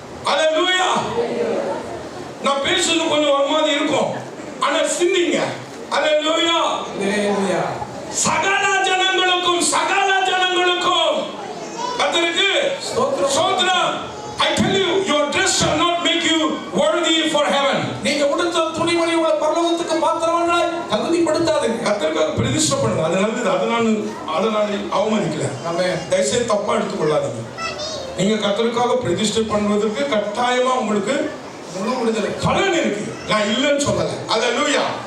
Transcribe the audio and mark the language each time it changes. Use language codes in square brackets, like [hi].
[ta] அல்லேலூயா. நான் பேசுறது கொஞ்சம் ஒரு மாதிரி இருக்கும், ஆனா சிந்திங்க. அல்லேலூயா. அல்லேலூயா. சகல ஜனங்களுக்கும் சகல ஜனங்களுக்கும் கர்த்தருக்கு ஸ்தோத்திரம். [en] I tell you, your dress shall not make you worthy for heaven. [ta] நீங்க உடுத்த துணிமணி உள்ள பரலோகத்துக்கு பாத்திரமானாய் தகுதிப்படுத்தாது. கர்த்தருக்கு பிரதிஷ்டை பண்ணுங்க. அது நல்லது. அதை நான் அவமதிக்கல. ஆமென். தயவுசெய்து தப்பா எடுத்துக்கொள்ளாதீங்க. நீங்க கர்த்தருக்காக பிரதிஷ்டை பண்ணுவதற்கு கட்டாயமா உங்களுக்கு முழு விடுதலை பலன் இருக்கு. நான் இல்லைன்னு சொல்லல. அல்லேலூயா.